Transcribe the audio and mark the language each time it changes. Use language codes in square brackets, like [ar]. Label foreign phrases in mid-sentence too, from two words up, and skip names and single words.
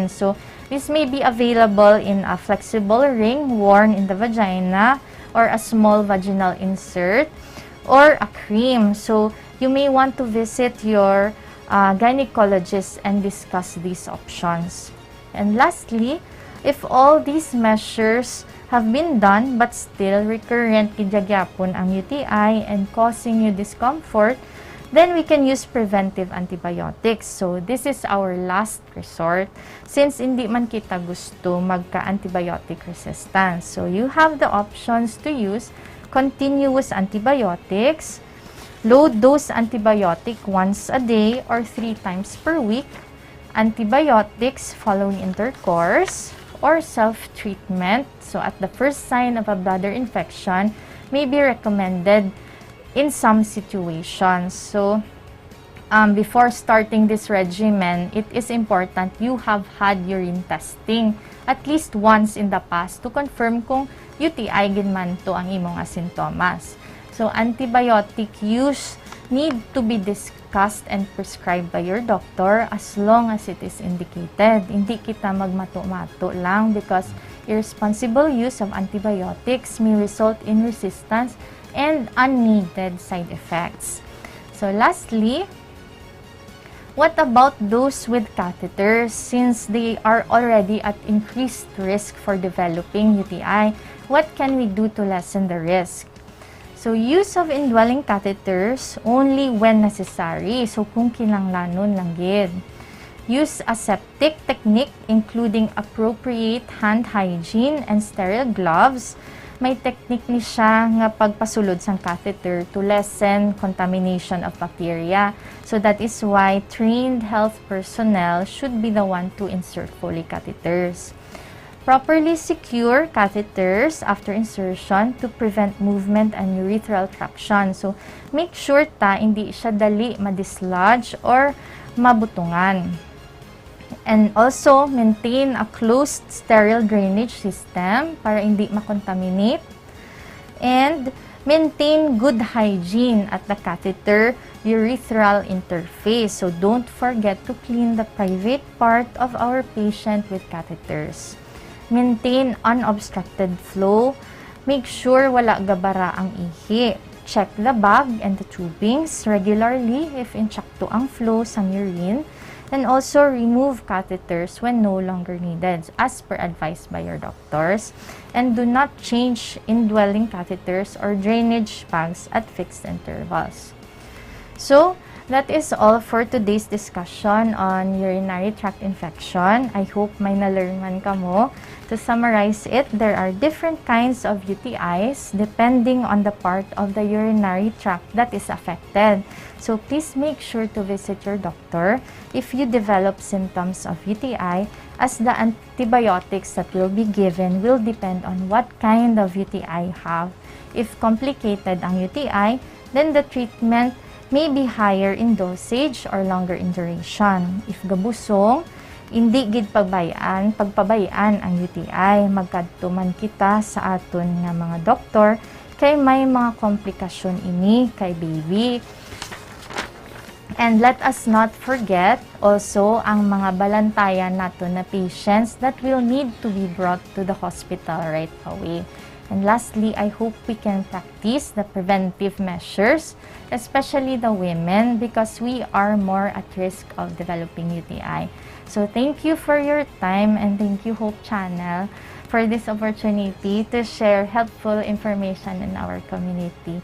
[en] So this may be available in a flexible ring worn in the vagina, or a small vaginal insert, or a cream. So you may want to visit your gynecologist and discuss these options. And lastly, if all these measures have been done but still recurrent [hil] gidyagapon ang UTI [en] and causing you discomfort, then we can use preventive antibiotics. So this is our last resort since [hil] hindi man kita gusto magka-antibiotic resistance. [en] So you have the options to use continuous antibiotics, low-dose antibiotic once a day or 3 times per week, antibiotics following intercourse, or self-treatment. So at the first sign of a bladder infection may be recommended in some situations. So, before starting this regimen, it is important you have had urine testing at least once in the past to confirm [hil] kung UTI gid man to ang imong sintomas. [en] So, antibiotic use need to be discussed and prescribed by your doctor as long as it is indicated. [hil] Hindi kita magmato-mato lang [en] because irresponsible use of antibiotics may result in resistance and unneeded side effects. So lastly, what about those with catheters? Since they are already at increased risk for developing UTI, what can we do to lessen the risk? So use of indwelling catheters only when necessary. [hil] So kung kinanglanon lang gid. [en] Use aseptic technique including appropriate hand hygiene and sterile gloves. [hil] May technique ni siya nga pagpasulod sang catheter [en] to lessen contamination of bacteria. So that is why trained health personnel should be the one to insert Foley catheters. Properly secure catheters after insertion to prevent movement and urethral traction. So make sure [hil] ta hindi siya dali ma-dislodge or mabutungan. [en] And also, maintain a closed, sterile drainage system [hil] para hindi makontaminate. [en] And Maintain good hygiene at the catheter urethral interface. So don't forget to clean the private part of our patient with catheters. Maintain unobstructed flow. Make sure [hil] wala gabara ang ihi. [en] Check the bag and the tubings regularly if [hil] inchakto ang [en] flow sa urine. And also remove catheters when no longer needed as per advice by your doctors. And do not change indwelling catheters or drainage bags at fixed intervals. So, that is all for today's discussion on urinary tract infection. I hope [hil] may nalearn man kamo. [en] To summarize it, there are different kinds of UTIs depending on the part of the urinary tract that is affected. So please make sure to visit your doctor if you develop symptoms of UTI, as the antibiotics that will be given will depend on what kind of UTI you have. If complicated ang UTI, then the treatment may be higher in dosage or longer in duration. [hil] If gabusong, hindi gid pagpabayaan ang UTI. Magkadto man kita sa aton nga mga doktor kay may mga komplikasyon ini kay baby. [en] And let us not forget also [hil] ang mga balantayan nato na [en] patients that will need to be brought to the hospital right away. And lastly, I hope we can practice the preventive measures, especially the women, because we are more at risk of developing UTI. So thank you for your time, and thank you Hope Channel for this opportunity to share helpful information in our community.